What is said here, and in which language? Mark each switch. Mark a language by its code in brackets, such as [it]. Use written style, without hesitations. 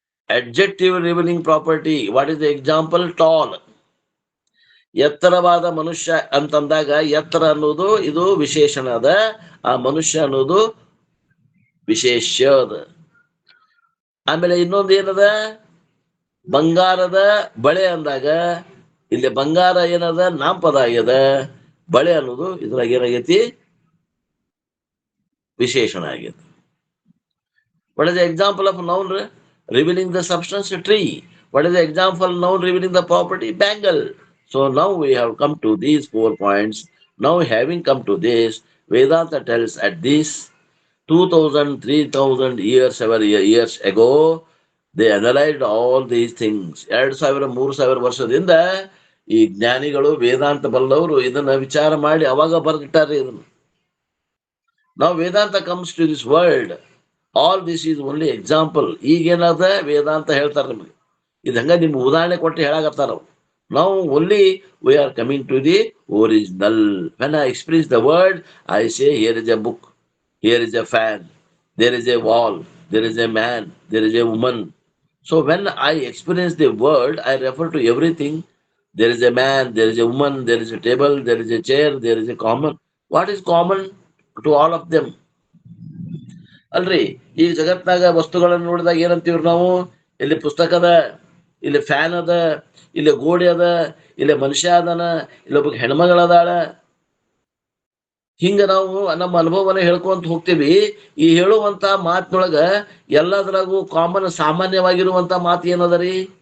[en] Adjective revealing property. What is the example? Tall. [kn] ಎತ್ತರವಾದ ಮನುಷ್ಯ ಅಂತಂದಾಗ ಎತ್ತರ ಅನ್ನೋದು ಇದು ವಿಶೇಷಣ ಅದ, ಆ ಮನುಷ್ಯ ಅನ್ನೋದು ವಿಶೇಷ್ಯ ಅದ. ಆಮೇಲೆ ಇನ್ನೊಂದು ಏನದ, ಬಂಗಾರದ ಬಳೆ ಅಂದಾಗ ಇಲ್ಲಿ ಬಂಗಾರ ಏನದ ನಾಮಪದ ಆಗ್ಯದ, ಬಳೆ ಅನ್ನೋದು ಇದ್ರಾಗ ಏನಾಗೈತಿ ವಿಶೇಷಣ ಆಗ್ಯದ. [en] What is the example of noun revealing the substance? Tree. What is the example noun revealing the property? Bangle. So now we have come to these 4 points. Now having come to this, Vedanta tells at this 2000, 3000 years ago, they analyzed all these things. [kn] 2000-3000 ವರ್ಷದಿಂದ ಈ ಜ್ಞಾನಿಗಳು ವೇದಾಂತ ಬಲ್ಲವರು ಇದನ್ನ ವಿಚಾರ ಮಾಡಿ ಅವಾಗ ಬರೆದಿಟ್ಟಾರೆ ಇದನ್ನು. [en] Now Vedanta comes to this world. All this is only example. [kn] ಈಗೇನಾದ ವೇದಾಂತ ಹೇಳ್ತಾರೆ ನಿಮಗೆ, ಇದು ಹಂಗ ನಿಮ್ಗೆ ಉದಾಹರಣೆ ಕೊಟ್ಟು ಹೇಳಾಕತ್ತಾರ. [en] Now only we are coming to the original. When I express the word, I say here is a book, here is a fan, there is a wall, there is a man, there is a woman. So when I experience the word, I refer to everything. There is a man, there is a woman, there is a table, there is a chair, there is a common. What is common to all of them? [kn] ಅಲ್ರಿ, ಈ ಜಗತ್ನಾಗ ವಸ್ತುಗಳನ್ನು ನೋಡಿದಾಗ ಏನಂತೀವ್ರಿ ನಾವು? ಇಲ್ಲಿ ಪುಸ್ತಕ ಅದ, ಇಲ್ಲಿ fan ಅದ, ಇಲ್ಲಿ ಗೋಡೆ ಅದ, ಇಲ್ಲಿ ಮನುಷ್ಯ ಅದನ, ಇಲ್ಲೊಬ್ಬ ಹೆಣ್ಮಗಳದಾಳ. ಹಿಂಗ ನಾವು ನಮ್ಮ ಅನುಭವನ ಹೇಳ್ಕೊಂತ ಹೋಗ್ತೀವಿ. ಈ ಹೇಳುವಂತ ಮಾತಿನೊಳಗ ಎಲ್ಲದರಾಗೂ ಕಾಮನ್ ಸಾಮಾನ್ಯವಾಗಿರುವಂತ ಮಾತು ಏನದರಿ?